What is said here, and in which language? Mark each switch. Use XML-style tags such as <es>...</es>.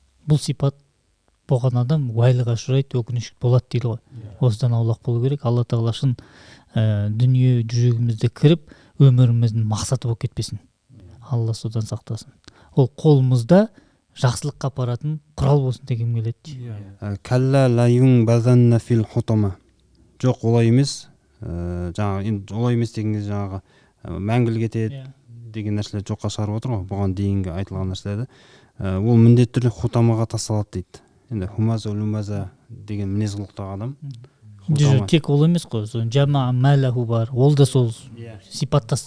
<kk>Бұл сипат болған адам уайлыға ұшырайды, өкінішті болады дейді ғой. Осыдан аулақ болу керек. Алла Тағала шын дүние жүрегімізді кіріп, өміріміздің мақсаты болып кетпесін. Алла содан сақтасын. Ол қолымызда жақсылыққа апаратын құрал болсын дегім келеді.</kk> <ar>Калла ла юнбазанна фил хутама.</ar> <kk>Жоқ, олай емес. Жаңағы енді олай емес деген кезде жаңағы мәңгілік етеді деген нәрселер жоққа шығарып отыр ғой. Бұған дейінгі айтылған нәрселерді. Ол міндетті түрде хутамаға тасталады дейді. Енді хумаза улумаза деген мінез құлықтағы адам. Тек ол емес қой, жамаа малаху бар, ол да сол сипаттас.</kk>